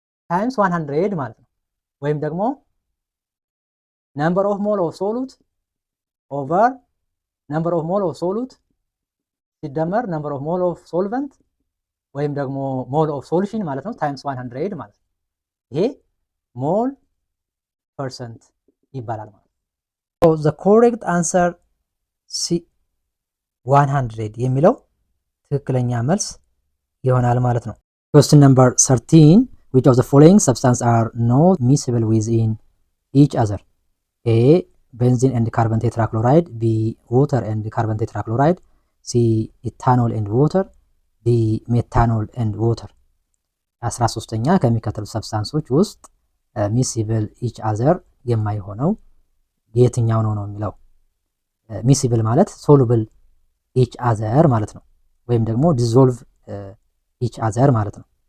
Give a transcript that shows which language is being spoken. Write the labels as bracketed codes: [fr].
[am] ታይምስ 100 ማለት ነው። ወይም ደግሞ [en] number of mole of solute [am] over number of mole of solute ሲደመር [en] number of mole of solvent [am] ወይም ደግሞ ሞል ኦፍ ሶሉሽን ማለት ነው ታይምስ 100 ማለት ነው። ይሄ ሞል ፐርሰንት ይባላል ማለት ነው። [en] so the correct answer C 100 [am] የሚለው ትክክለኛ መልስ ይሆናል ማለት ነው። [en] question number 13 which of the following substances are not miscible within each other? A benzene and carbon tetrachloride, B water and carbon tetrachloride, C ethanol and water, [am] D methanol and water። 13ኛ ከሚከተሉ ሰብስታንሶች ውስጥ ሚሲብል ኢች አዘር የማይሆነው የትኛው ነው የሚለው። ሚሲብል ማለት ሶሉብል ኢች አዘር ማለት ነው፣ ወይም ደግሞ ዲዞልቭ ኢች አዘር ማለት ነው።